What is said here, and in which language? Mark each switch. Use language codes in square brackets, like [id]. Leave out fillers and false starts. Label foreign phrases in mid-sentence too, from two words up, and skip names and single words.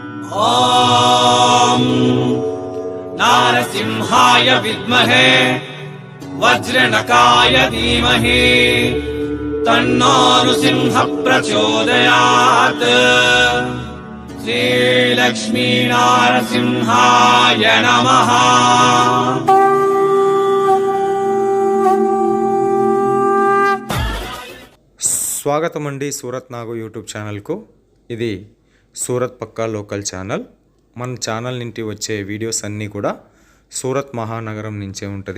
[sa] ॐ नारसिंहाय विद्महे वज्रनकाय धीमहि तन्नो नृसिंह प्रचोदयात्। श्रीलक्ष्मी नारसिंहाय नमः। [te] స్వాగతం అండి సూరత్ నాగు యూట్యూబ్ ఛానల్కు. ఇది సూరత్ పక్కా లోకల్ ఛానల్. మన ఛానల్ నుండి వచ్చే వీడియోస్ అన్నీ కూడా సూరత్ మహానగరం నుంచే ఉంటుంది.